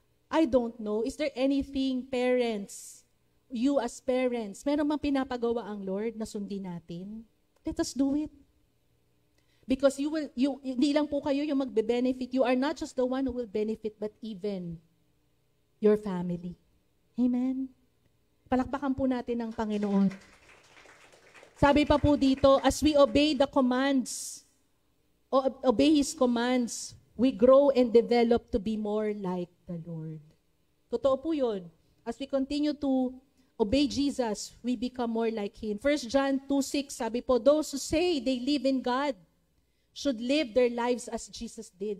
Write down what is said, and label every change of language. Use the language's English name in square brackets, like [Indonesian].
[English] I don't know, is there anything parents, you as parents, [Filipino] meron bang pinapagawa ang Lord na sundin natin? [English] Let us do it. Because [Filipino] hindi lang po kayo yung magbe-benefit. [English] You are not just the one who will benefit, but even your family. Amen? [Filipino] Palakpakan po natin ang Panginoon. Sabi pa po dito, [English] as we obey the commands, obey His commands, we grow and develop to be more like the Lord. [Filipino] Totoo po yun. [English] As we continue to obey Jesus, we become more like Him. 1 John 2:6, [Filipino] sabi po, [English] those who say they live in God should live their lives as Jesus did.